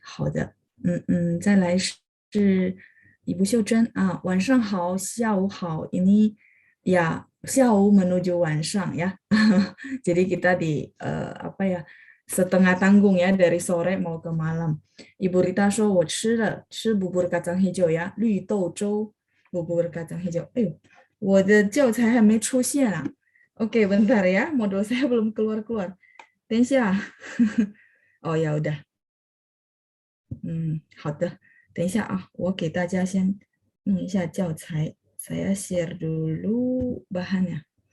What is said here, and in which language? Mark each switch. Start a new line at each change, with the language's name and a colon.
Chinese: 好的，再来是Ibu秀珍晚上好, 下午好.
Indonesian: Ya siau menuju
Chinese: 晚上
Indonesian: ya. Jadi kita di apa ya, setengah tanggung ya dari sore mau ke malam.
Chinese: Ibu Rita 说我吃了，吃
Indonesian: bubur kacang hijau
Chinese: 呀，绿豆粥 bubur kacang hijau. 我的教材还没出现啊。
Indonesian: Oke, bentar ya, modul saya belum keluar-keluar.
Chinese: 等一下.
Indonesian: Oh ya udah.
Chinese: 好的，等一下啊，我给大家先弄一下教材，
Indonesian: saya share dulu bahannya.